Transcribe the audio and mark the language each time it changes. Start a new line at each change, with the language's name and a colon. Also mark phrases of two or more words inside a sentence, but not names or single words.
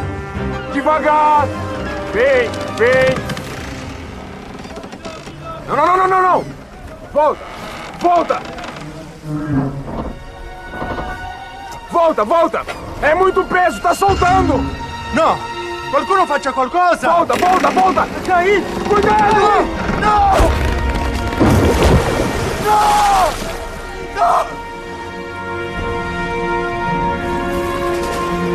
Portuguese: Devagar! Vem, vem! Não, não, não, não, não, não! Volta! Volta! Volta, volta! É muito peso, tá soltando!
Italian: No! Qualcuno faccia qualcosa!
Portuguese: Volta, volta, volta! E aí? Cuidado!
Italian: No! No! No!